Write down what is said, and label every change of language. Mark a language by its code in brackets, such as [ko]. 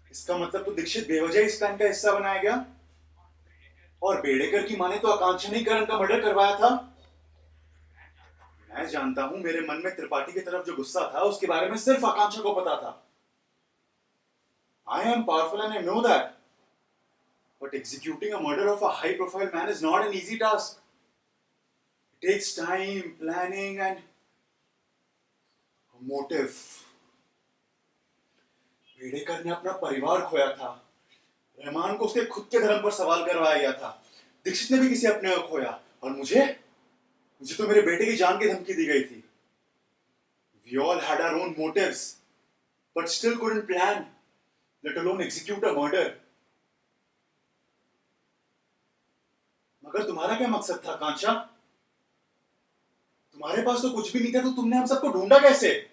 [hi] इसका मतलब तो दीक्षित बेवजह इस प्लान का हिस्सा बनाया गया, और बेड़ेकर की मां ने तो आकांक्षा ने करण का मर्डर करवाया था। मैं जानता हूं मेरे मन में त्रिपाठी की तरफ जो गुस्सा था उसके बारे में सिर्फ आकांक्षा को पता था। [en] I am powerful and I know that, but executing a murder of a high profile man is not an easy task. It takes time, planning and a motive. [hi] Bedekar ने अपना परिवार खोया था, रहमान को उसके खुद के धर्म पर सवाल करवाया गया था, दीक्षित ने भी किसी अपने को खोया, और मुझे तो मेरे बेटे की जान की धमकी दी गई थी। [en] We all had our own motives, but still couldn't plan, let alone execute a murder. [hi] मगर तुम्हारा क्या मकसद था आकांक्षा? तुम्हारे पास तो कुछ भी नहीं था, तो तुमने हम सबको ढूंढा कैसे?